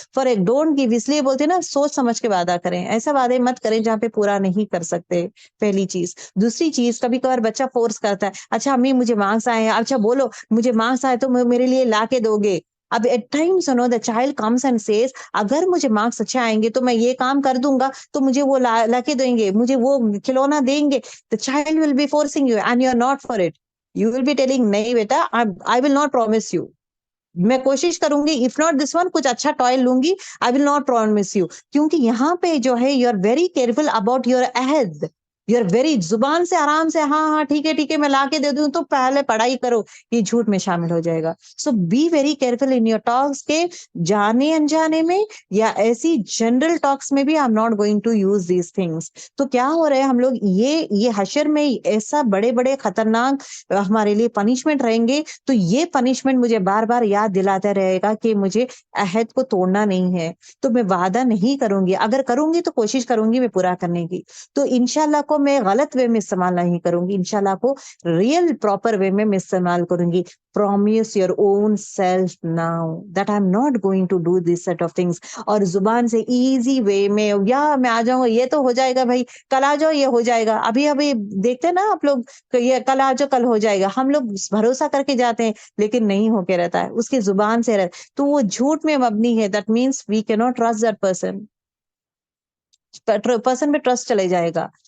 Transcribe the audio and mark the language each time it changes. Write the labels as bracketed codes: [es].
[ur] For ایک don't give, اس لیے بولتے ہیں نا سوچ سمجھ کے وعدہ کریں. ایسا وعدے مت کریں جہاں پہ پورا نہیں کر سکتے. پہلی چیز. دوسری چیز، کبھی کبھار بچہ فورس کرتا ہے، اچھا امی مجھے مارکس آئے ہیں، اچھا بولو مجھے مارکس آئے تو میرے لیے لا کے دو گے. اب [en] at times the child comes and says [ur] اگر مجھے مارکس اچھے آئیں گے تو میں یہ کام کر دوں گا، تو مجھے وہ لا کے دیں گے، مجھے وہ کھلونا دیں گے. [en] the child will be forcing you and you are not for it. you will be telling [ur] نہیں بیٹا، [en] I will not promise you. [ur] میں کوشش کروں گی، [en] if not this one [ur] کچھ اچھا ٹوائے لوں گی، [en] I will not promise you. [ur] کیونکہ یہاں پہ جو ہے [en] you are very careful about your عہد. you are very [ur] زبان سے آرام سے ہاں ٹھیک ہے میں لا کے دے دوں، تو پہلے پڑھائی کرو، یہ جھوٹ میں شامل ہو جائے گا. [en] so be very careful in your talks, [ur] کے جانے انجانے میں یا ایسی جنرل ٹاکس میں بھی [en] I'm not going to use these things. [ur] تو کیا ہو رہا ہے، ہم لوگ یہ حشر میں ایسا بڑے بڑے خطرناک ہمارے لیے پنشمنٹ رہیں گے. تو یہ پنشمنٹ مجھے بار بار یاد دلاتا رہے گا کہ مجھے عہد کو توڑنا نہیں ہے. تو میں وعدہ نہیں کروں گی، اگر کروں گی تو کوشش کروں گی میں پورا کرنے کی. تو انشاءاللہ کو میں غلط وے میں استعمال نہیں کروں گی، انشاءاللہ کو ریئل پراپر وے میں استعمال کروں گی. [en] Promise your own self now that I'm not going to do this set of things. [ur] اور زبان سے ایزی وے میں یا میں آ جاؤں گا، یہ تو ہو جائے گا بھائی، کل آ جاؤ یہ ہو جائے گا. ابھی ابھی دیکھتے ہیں نا آپ لوگ کہ یہ کل آ جاؤ کل ہو جائے گا، ہم لوگ بھروسہ کر کے جاتے ہیں لیکن نہیں ہو کے رہتا ہے، اس کی زبان سے رہتا تو وہ جھوٹ میں مبنی ہے. [en] that means we can not trust that person, person پہ trust [ur] چلے جائے گا.